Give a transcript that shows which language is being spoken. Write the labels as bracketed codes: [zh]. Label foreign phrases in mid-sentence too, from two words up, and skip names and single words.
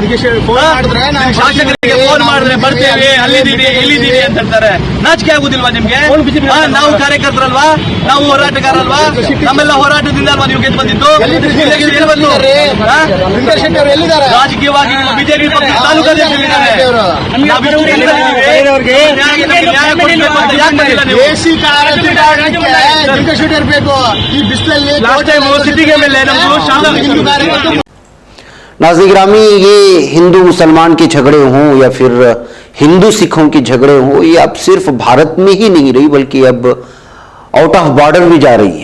[kn] ಶಾಸಕರಿಗೆ ಫೋನ್ ಮಾಡಿದ್ರೆ ಬರ್ತೇವೆ, ಇಲ್ಲಿದ್ದೀವಿ ಅಂತ ಹೇಳ್ತಾರೆ। ನಾಚಿಕೆ ಆಗುದಿಲ್ವಾ ನಿಮ್ಗೆ? ನಾವು ಕಾರ್ಯಕರ್ತರಲ್ವಾ, ನಾವು ಹೋರಾಟಗಾರಲ್ವಾ? ನಮ್ಮೆಲ್ಲ ಹೋರಾಟದಿಂದ ಅಲ್ವಾ ನೀವು ಗೆದ್ದು ಬಂದಿದ್ದು? ರಾಜಕೀಯವಾಗಿ ಬಿಜೆಪಿ ಪಕ್ಷ ತಾಲೂಕಾಧ್ಯಕ್ಷರಿದ್ದಾರೆ, [hi] नाज़रीन गिरामी, ये हिंदू मुसलमान के झगड़े हों या फिर हिंदू सिखों के झगड़े हों, ये अब सिर्फ भारत में ही नहीं रही बल्कि अब [en] out of border [hi] भी जा रही है।